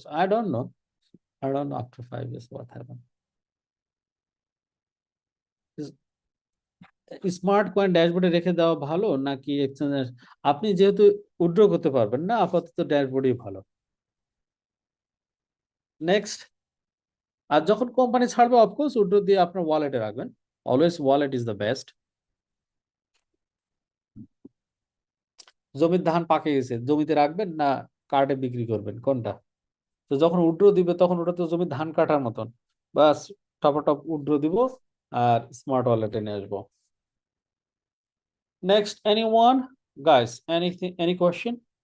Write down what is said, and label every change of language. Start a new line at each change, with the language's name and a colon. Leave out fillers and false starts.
English: I don't know, I don't know after 5 years what happened.
Bangla: Smart coin ড্যাশবোর্ডে রেখে দেওয়া ভালো নাকি এক্সচেঞ্জে? আপনি যেহেতু উইথড্র করতে পারবেন না, আপাতত ড্যাশবোর্ডই ভালো। নেক্সট, আর যখন কোম্পানি ছাড়বে অফকোর্স উইথড্র দিয়ে আপনার ওয়ালেটে রাখবেন,
English: Always wallet is the best.
Bangla: জমির ধান পাকে গেছে, জমিতে রাখবেন না কার্ডে বিক্রি করবেন, কোনটা? তো যখন উইথড্র দিবে তখন ওটা তো জমির ধান কাটার মতন, বাস টপ উইথড্র দিব আর স্মার্ট ওয়ালেটে নিয়ে আসবো।
English: Next, anyone? Guys, anything, any question?